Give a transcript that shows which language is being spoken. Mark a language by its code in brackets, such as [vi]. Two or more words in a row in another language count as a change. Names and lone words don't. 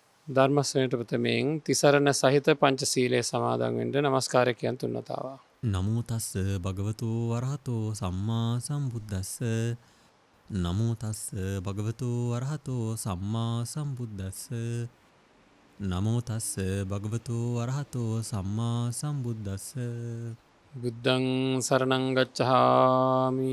[si] ධර්ම ශ්‍රවණයට ප්‍රථමයෙන් තිසරණ සහිත පංචශීලයේ සමාදන් වෙන්න নমස්කාරය කියන තුන් වතාවක්. [pi] නමෝ තස්ස භගවතු වරහතෝ සම්මා සම්බුද්දස්ස නමෝ තස්ස භගවතු වරහතෝ සම්මා සම්බුද්දස්ස නමෝ තස්ස භගවතු වරහතෝ සම්මා සම්බුද්දස්ස බුද්ධං සරණං ගච්ඡාමි.